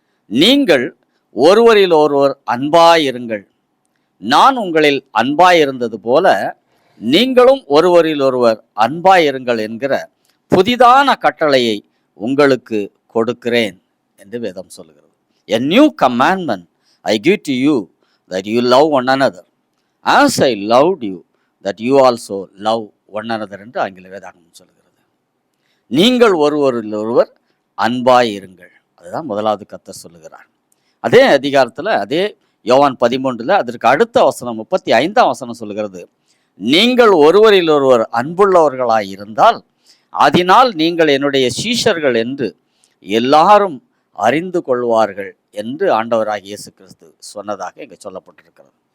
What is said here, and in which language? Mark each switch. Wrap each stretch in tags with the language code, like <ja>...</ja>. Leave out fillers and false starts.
<ta>நீங்கள் ஒருவரில் ஒருவர் அன்பாயிருங்கள், நான் உங்களில் அன்பாயிருந்தது போல நீங்களும் ஒருவரில் ஒருவர் அன்பாயிருங்கள் என்கிற புதிதான கட்டளையை உங்களுக்கு கொடுக்கிறேன் என்று வேதம் சொல்லுகிறது.</ta> <en>A new commandment I give to you, that you love one another as I loved you, that you also love one another</en> <ta>என்று ஆங்கில வேதாகமம் சொல்லுகிறது. நீங்கள் ஒருவரில் ஒருவர் அன்பாயிருங்கள், அதுதான் முதலாவது கர்த்தர் சொல்லுகிறார். அதே அதிகாரத்தில், அதே யோவான் 13 அதற்கு அடுத்த வசனம் 35ஆம் வசனம் சொல்லுகிறது, நீங்கள் ஒருவரில் ஒருவர் அன்புள்ளவர்களாய் இருந்தால் அதனால் நீங்கள் என்னுடைய சீஷர்கள் என்று எல்லாரும் அறிந்து கொள்வார்கள் என்று ஆண்டவராகிய இயேசு கிறிஸ்து சொன்னதாக இங்கே சொல்லப்பட்டிருக்கிறது.</ta>